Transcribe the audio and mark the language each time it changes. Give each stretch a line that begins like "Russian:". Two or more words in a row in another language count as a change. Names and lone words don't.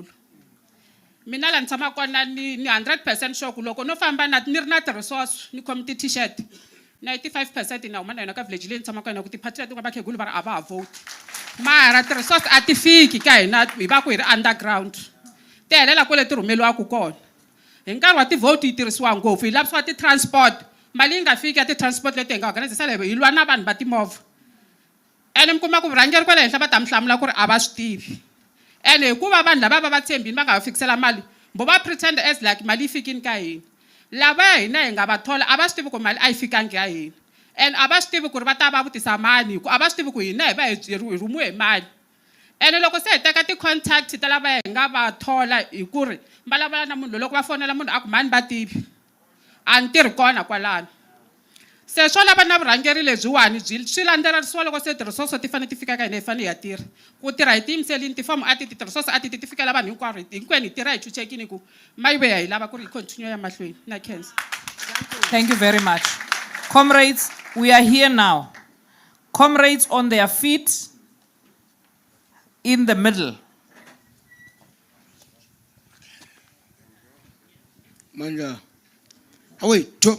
Tsonga: Mina la ni tshama kona ni 100% sure ku loko no famba ni ri na ti-resource ni khomi ti-t-shirt 95% na huma na yona ka village leyi ni tshamaka yona ku ti-party leti nga vakhegulu va ri a va ha vote mara ti-resource a ti fiki ka hina hi va ku hi ri underground ti helela kwale ti rhumeliwaka kona hi nkarhi wa ti-vote yi tirhisiwa ngopfu hi lavisiwa ti-transport mali yi nga fiki ya ti-transport leti hi nga organizisa hi lwa na vanhu va timovha ene mi kuma ku vurhangeri kwale henhla va ta mi hlamula ku ri a va swi tivi ene hikuva vanhu lava va tshembini va nga va fikisela mali mbo va
English: pretend as like
Tsonga: mali yi fikini ka hina lava ya hina hi nga va thola a va swi tivi ku mali a yi fikangi ya hina and a va swi tivi ku ri va ta va vutisa mani hi ku a va swi tivi ku hina hi va hi rhumiwe hi mali ene loko se hi teka ti-contact ta lava hi nga va thola hi ku ri va lavula na munhu loko va fonela munhu a ku mani va tivi a ni tirhi kona kwalano se swo lava na vurhangeri lebyiwani swi landzelerisiwa loko se ti-resource ti fanele ti fika ka hina hi fanele hi ya tirha ku tirha hi tiyimiselini tifomo a ti-resource a ti fikela vanhu hinkwenu hi tirha hi chuchekini ku mayive ya hi lava ku ri hi continue ya mahlweni na khensa.
English: Thank you very much. Comrades, we are here now. Comrades on their feet in the middle. Manja. Oh, wait, top.